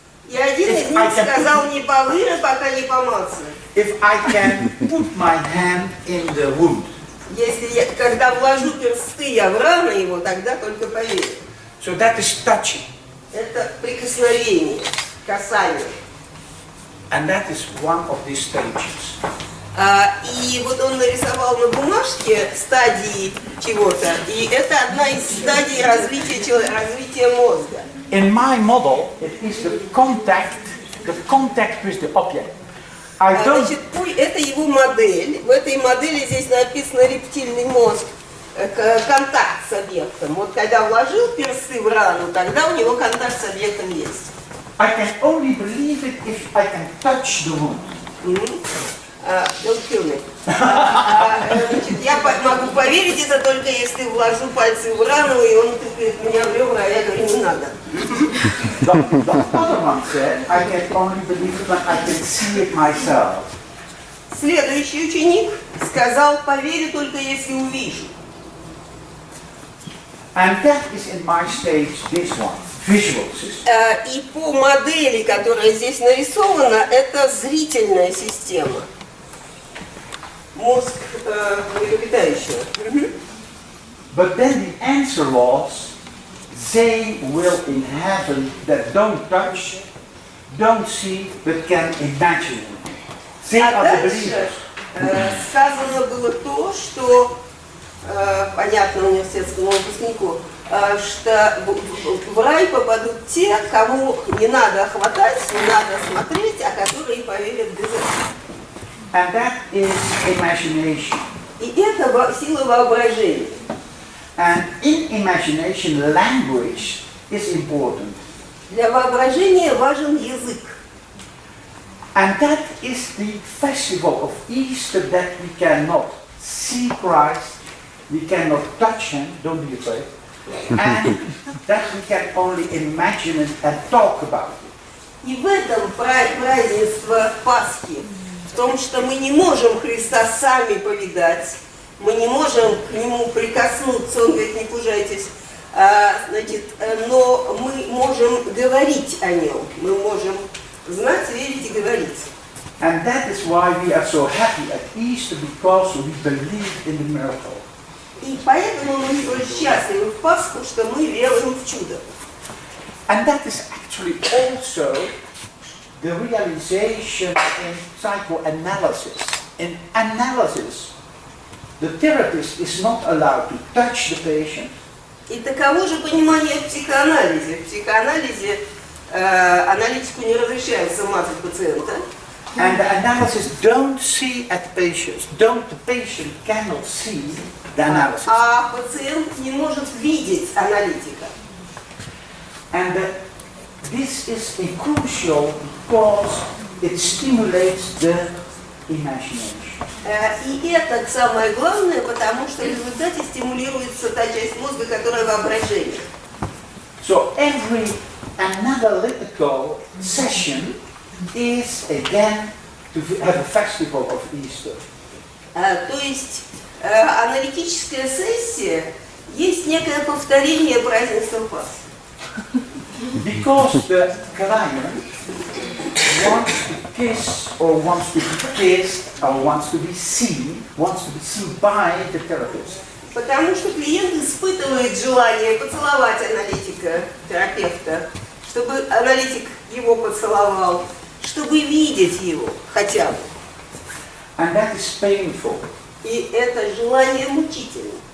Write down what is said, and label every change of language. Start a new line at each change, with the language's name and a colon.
Russian: И один из них сказал, не поверю, пока не помацаю.
English: If I can put my hand in the wound.
Russian: Если я, когда вложу персты я в рану его, тогда только поверю.
English: So that is touching.
Russian: Это прикосновение, касание.
English: And that is one of these stages.
Russian: И вот он нарисовал на бумажке стадии чего-то, и это одна из стадий развития мозга.
English: In my model, it is the contact with the object.
Russian: Значит, это его модель. В этой модели здесь написано рептильный мозг, контакт с объектом. Вот когда вложил персты в рану, тогда у него контакт с объектом есть.
English: I can only believe it if I can touch the wound. Don't kill me.
Russian: Значит, я могу поверить это только если вложу пальцы в рану, и он тыкает меня в ребра, а я говорю, не надо.
English: The other one said, I can only believe it when I can see it myself.
Russian: Следующий ученик сказал, поверю только если увижу.
English: And that is in my stage, this one, visual system.
Russian: И по модели, которая здесь нарисована, это зрительная система. Мозг млекопитающего.
English: But then the answer was, they will in heaven that don't touch, don't see, but can imagine. They
Russian: А
English: are the
Russian: дальше
English: believers.
Russian: сказано было то, что понятно университетскому выпускнику, что в рай попадут те, кому не надо хватать, не надо смотреть, а которые поверят без этого.
English: And that is imagination.
Russian: И это сила воображения.
English: And in imagination, language is important.
Russian: Для воображения важен язык.
English: And that is the festival of Easter, that we cannot see Christ, we cannot touch him, don't be afraid, and that we can only imagine it and talk about it.
Russian: И в этом празднество Пасхи, в том, что мы не можем Христа сами повидать, мы не можем к Нему прикоснуться, Он говорит, не пужайтесь, значит, но мы можем говорить о Нем, мы можем знать, верить и говорить.
English: And that is why we are so happy at Easter, because we believe in the miracle.
Russian: И поэтому мы столь счастливы в Пасху, что мы веруем в чудо.
English: And that is actually also the realization in psychoanalysis. In analysis, the therapist is not allowed to touch the patient.
Russian: И таково же понимание в психоанализе. В психоанализе аналитику не разрешается мазать пациента.
English: And the analysis don't see at patients. The patient cannot see the analysis.
Russian: А пациент не может видеть аналитика.
English: And this is crucial because it stimulates the imagination.
Russian: И это самое главное, потому что в результате стимулируется та часть мозга, которая воображение.
English: So every analytical session is again to have a festival of Easter.
Russian: То есть аналитическая сессия есть некое повторение празднества Пасхи.
English: Because the client wants to kiss or wants to be kissed or wants to be seen by the therapist.
Russian: Потому что клиент испытывает желание поцеловать аналитика, терапевта, чтобы аналитик его поцеловал, чтобы видеть его хотя бы.
English: And that is painful.
Russian: И это желание мучительно.